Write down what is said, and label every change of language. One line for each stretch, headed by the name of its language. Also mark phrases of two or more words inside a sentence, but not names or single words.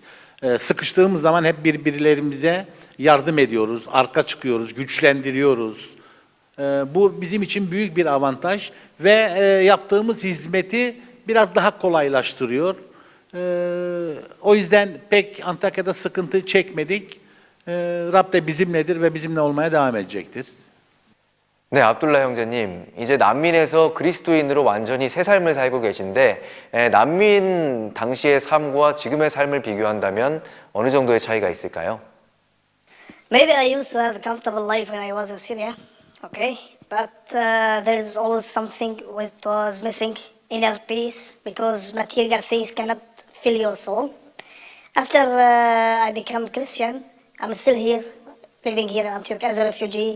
Turkish: Sıkıştığımız zaman hep birbirlerimize yardım ediyoruz, arka çıkıyoruz, güçlendiriyoruz. Bu bizim için büyük bir avantaj ve yaptığımız hizmeti biraz daha kolaylaştırıyor. O yüzden pek Antakya'da sıkıntı çekmedik. Rab de bizimledir ve bizimle olmaya devam edecektir.
Korean: 네, 압둘라 형제님, 이제 난민에서 그리스도인으로 완전히 새 삶을 살고 계신데 난민 당시의 삶과 지금의 삶을 비교한다면 어느 정도의 차이가 있을까요?
English: Maybe I used to have a comfortable life when I was in Syria, okay? But there's always something which was missing, inner peace, because material things cannot fill your soul. After I became Christian, I'm still here, living here in Antioch as a refugee.